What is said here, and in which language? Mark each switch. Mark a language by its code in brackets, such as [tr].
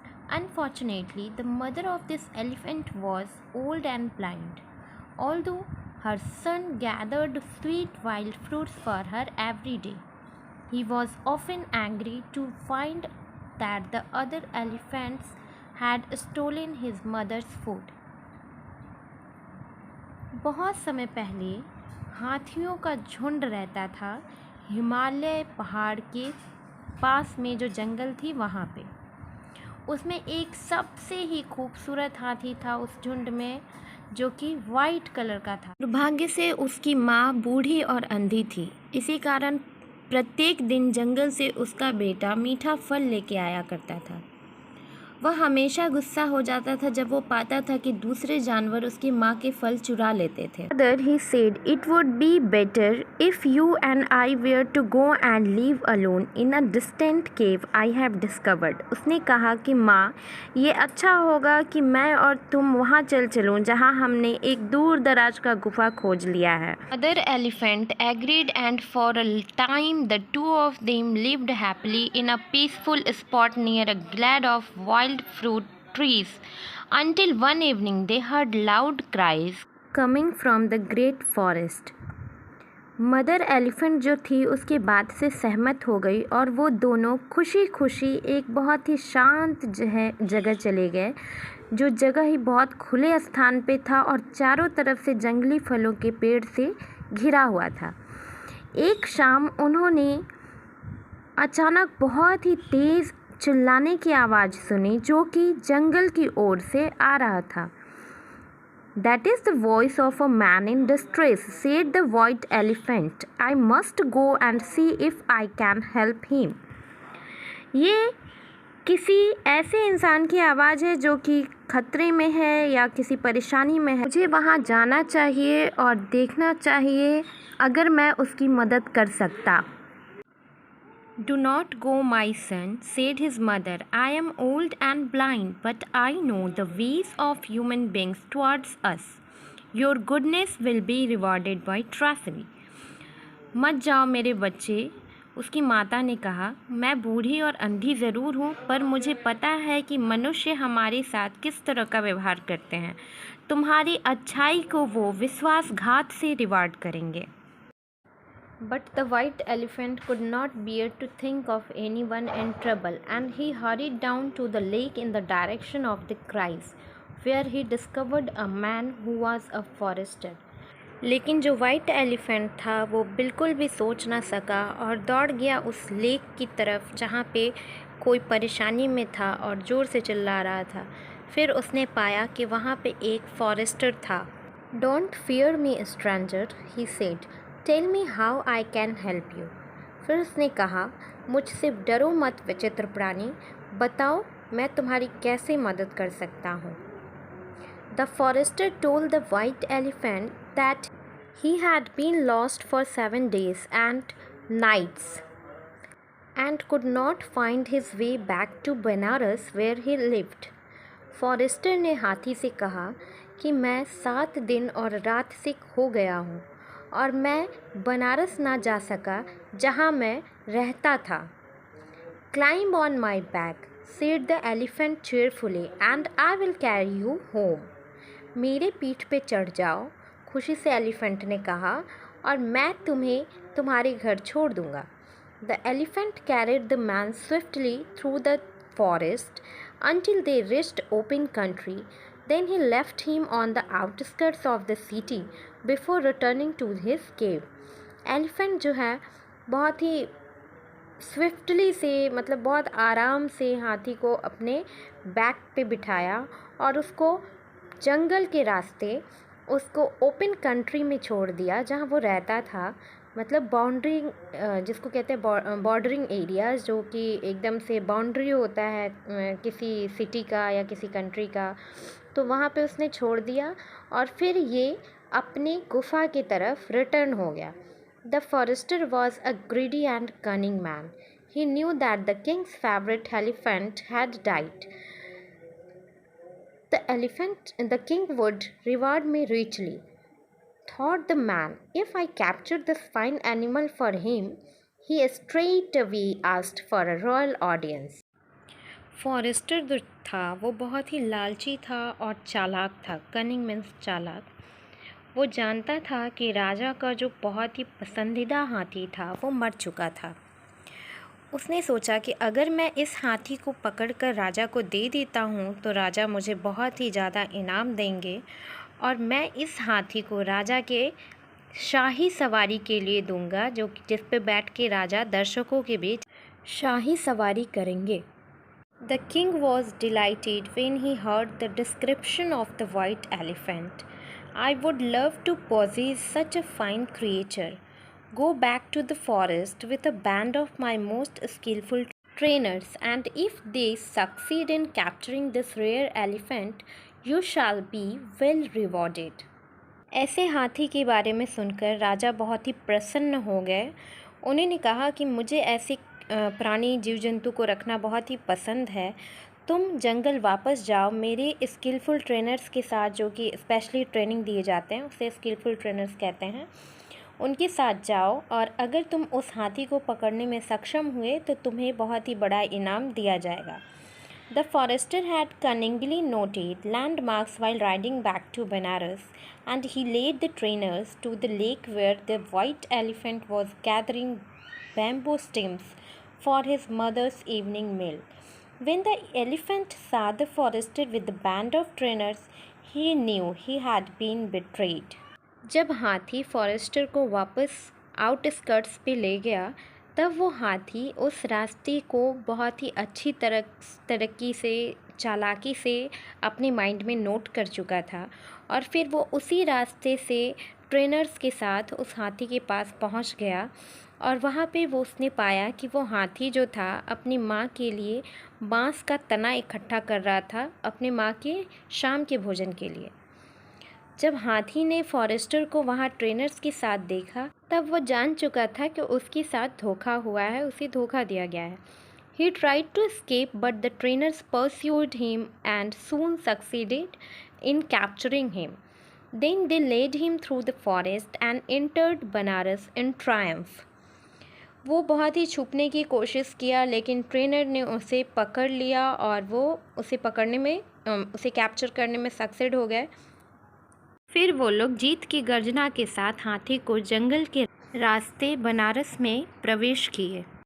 [en] Unfortunately, the mother of this elephant was old and blind. Although her son gathered sweet wild fruits for her every day, he was often angry to find that the other elephants had stolen his mother's food. [hi] बहुत समय पहले हाथियों का झुंड रहता था हिमालय पहाड़ के पास में जो जंगल थी वहाँ पे। उसमें एक सबसे ही खूबसूरत हाथी था उस झुंड में, जो कि वाइट कलर का था। दुर्भाग्य से उसकी माँ बूढ़ी और अंधी थी। इसी कारण प्रत्येक दिन जंगल से उसका बेटा मीठा फल लेके आया करता था। वह हमेशा गुस्सा हो जाता था जब वो पाता था कि दूसरे जानवर उसकी माँ के फल चुरा लेते थे। [en] Mother, he said, it would be better if you and I were to go and live alone in a distant cave I have discovered. [hi] उसने कहा कि माँ, ये अच्छा होगा कि मैं और तुम वहाँ चलो जहाँ हमने एक दूर दराज का गुफा खोज लिया है। [en] Mother elephant agreed, and for a time the two of them lived happily in a peaceful spot near a glade of wild fruit trees until one evening they heard loud cries coming from the great forest. [hi] Mother elephant जो थी उसकी बात से सहमत हो गई और वो दोनों खुशी खुशी एक बहुत ही शांत जगह चले गए, जो जगह ही बहुत खुले स्थान पे था और चारों तरफ से जंगली फलों के पेड़ से घिरा हुआ था। एक शाम उन्होंने अचानक बहुत ही तेज़ चिल्लाने की आवाज़ सुनी जो कि जंगल की ओर से आ रहा था। [en] That is the voice of a man in distress, said the white elephant. I must go and see if I can help him. [hi] ये किसी ऐसे इंसान की आवाज़ है जो कि खतरे में है या किसी परेशानी में है। मुझे वहाँ जाना चाहिए और देखना चाहिए अगर मैं उसकी मदद कर सकता। [en] Do not go, my son, said his mother. I am old and blind, but I know the ways of human beings towards us. Your goodness will be rewarded by trifle. [hi] मत जाओ मेरे बच्चे, उसकी माता ने कहा। मैं बूढ़ी और अंधी ज़रूर हूँ, पर मुझे पता है कि मनुष्य हमारे साथ किस तरह का व्यवहार करते हैं। तुम्हारी अच्छाई को वो विश्वासघात से रिवार्ड करेंगे। [en] But the white elephant could not bear to think of anyone in trouble, and he hurried down to the lake in the direction of the cries, where he discovered a man who was a forester. [hi] लेकिन जो white elephant था वो बिल्कुल भी सोच ना सका और दौड़ गया उस लेक की तरफ जहाँ पे कोई परेशानी में था और ज़ोर से चिल्ला रहा था। फिर उसने पाया कि वहाँ पे एक फॉरेस्टर था। [en] Don't fear me, stranger, he said. Tell me how I can help you. [hi] फिर उसने कहा, मुझसे डरो मत विचित्र प्राणी, बताओ मैं तुम्हारी कैसे मदद कर सकता हूँ। [en] The forester told the white elephant that he had been lost for 7 days and nights and could not find his way back to Benares where he lived. [hi] Forester ने हाथी से कहा कि मैं 7 दिन और रात से खो गया हूँ और मैं बनारस ना जा सका जहाँ मैं रहता था। [en] Climb on my back, said the elephant cheerfully, and I will carry you home. [hi] मेरे पीठ पे चढ़ जाओ, खुशी से एलिफेंट ने कहा, और मैं तुम्हें तुम्हारे घर छोड़ दूँगा। [en] The elephant carried the man swiftly through the forest until they reached open country. Then he left him on the outskirts of the city before returning to his cave. [hi] Elephant जो है बहुत ही स्विफ्टली से मतलब बहुत आराम से हाथी को अपने बैक पे बिठाया और उसको जंगल के रास्ते उसको ओपन कंट्री में छोड़ दिया जहाँ वो रहता था। मतलब बाउंड्री, जिसको कहते हैं बॉर्डरिंग एरियाज़, जो कि एकदम से बाउंड्री होता है किसी सिटी का या किसी कंट्री का, तो वहाँ पे उसने छोड़ दिया और फिर ये अपनी गुफा की तरफ रिटर्न हो गया। [en] The forester was a greedy and cunning man. He knew that the king's favorite elephant had died. The king would reward me richly, thought the man. If I captured this fine animal for him, he straightway asked for a royal audience. [hi] Forester जो था वो बहुत ही लालची था और चालाक था. [en] cunning means [hi] चालाक. वो जानता था कि राजा का जो बहुत ही पसंदीदा हाथी था वो मर चुका था. उसने सोचा कि अगर मैं इस हाथी को पकड़कर राजा को दे देता हूँ तो राजा मुझे बहुत ही ज़्यादा इनाम देंगे और मैं इस हाथी को राजा के शाही सवारी के लिए दूंगा, जिस पे बैठ के राजा दर्शकों के बीच शाही सवारी करेंगे. [en] The king was delighted when he heard the description of the white elephant. I would love to possess such a fine creature. Go back to the forest with a band of my most skillful trainers, and if they succeed in capturing this rare elephant, you shall be well rewarded. [hi] ऐसे हाथी के बारे में सुनकर राजा बहुत ही प्रसन्न हो गए. उन्होंने कहा कि मुझे ऐसे प्राणी जीव जंतु को रखना बहुत ही पसंद है. तुम जंगल वापस जाओ मेरे स्किलफुल ट्रेनर्स के साथ, जो कि स्पेशली ट्रेनिंग दिए जाते हैं उसे स्किलफुल ट्रेनर्स कहते हैं, उनके साथ जाओ और अगर तुम उस हाथी को पकड़ने में सक्षम हुए तो तुम्हें बहुत ही बड़ा इनाम दिया जाएगा. [en] The forester had cunningly noted landmarks while riding back to Benares, and he led the trainers to the lake where the white elephant was gathering bamboo stems for his mother's evening meal. When the elephant saw the forester with the band of trainers, he knew he had been betrayed. [hi] जब हाथी forester को वापस outskirts पे ले गया तब वो हाथी उस रास्ते को बहुत ही अच्छी तरक्की से, चालाकी से अपने माइंड में नोट कर चुका था और फिर वो उसी रास्ते से ट्रेनर्स के साथ उस हाथी के पास पहुंच गया और वहाँ पे वो उसने पाया कि वो हाथी जो था अपनी माँ के लिए बांस का तना इकट्ठा कर रहा था अपने माँ के शाम के भोजन के लिए. जब हाथी ने फॉरेस्टर को वहाँ ट्रेनर्स के साथ देखा तब वो जान चुका था कि उसके साथ धोखा हुआ है, उसे धोखा दिया गया है. [en] He tried to escape but the trainers pursued him and soon succeeded in capturing him. Then they led him through the forest and entered Banaras in triumph. [hi] वो बहुत ही छुपने की कोशिश किया लेकिन ट्रेनर ने उसे पकड़ लिया और वो उसे पकड़ने में, उसे कैप्चर करने में सक्सेड हो गए. फिर वो लोग जीत की गर्जना के साथ हाथी को जंगल के रास्ते बनारस में प्रवेश किए.